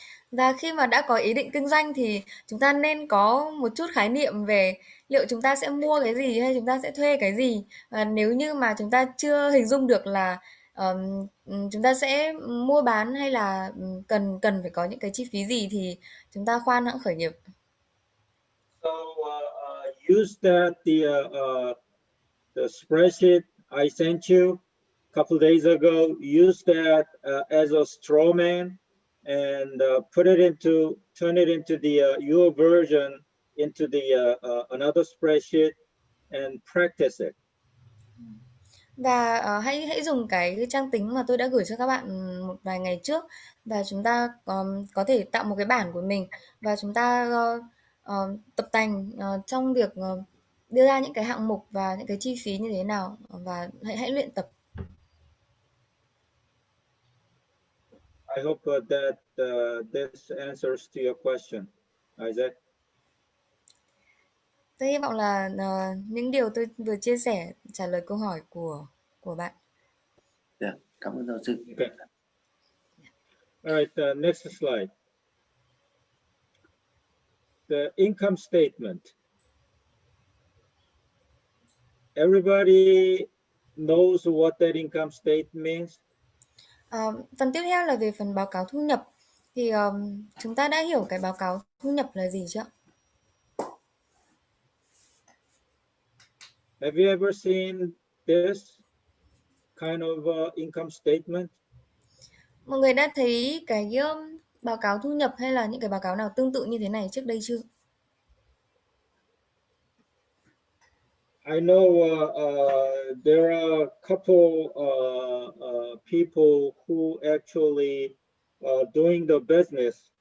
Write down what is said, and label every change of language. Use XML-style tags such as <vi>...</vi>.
<vi>Và khi mà đã có ý định kinh doanh thì chúng ta nên có một chút khái niệm về liệu chúng ta sẽ mua cái gì hay chúng ta sẽ thuê cái gì. Và nếu như mà chúng ta chưa hình dung được là chúng ta sẽ mua bán hay là cần cần phải có những cái chi phí gì thì chúng ta khoan hãng khởi nghiệp.</vi> <en>So use that the spreadsheet I sent you a couple days ago. Use that as a straw man and turn it into the your version into the another spreadsheet and practice it.</en> <vi>Và hãy dùng cái trang tính mà tôi đã gửi cho các bạn một vài ngày trước và chúng ta có thể tạo một cái bản của mình và chúng ta tập tành trong việc đưa ra những cái hạng mục và những cái chi phí như thế nào và hãy luyện tập.</vi> <en>I hope that this answers to your question, Isaac.</en> <vi>Tôi hy vọng là những điều tôi vừa chia sẻ trả lời câu hỏi của bạn. Yeah, cảm ơn giáo sư.</vi> <en>Okay. All right, next slide. The income statement. Everybody knows what that income statement means.</en> <vi>Phần tiếp theo là về phần báo cáo thu nhập. Thì chúng ta đã hiểu cái báo cáo thu nhập là gì chưa?</vi> <en>Have you ever seen this kind of income statement?</en> <vi>Mọi người đã thấy cái báo cáo thu nhập hay là những cái báo cáo nào tương tự như thế này trước đây chưa?</vi> <en>I know there are a couple people who actually doing the business.</en>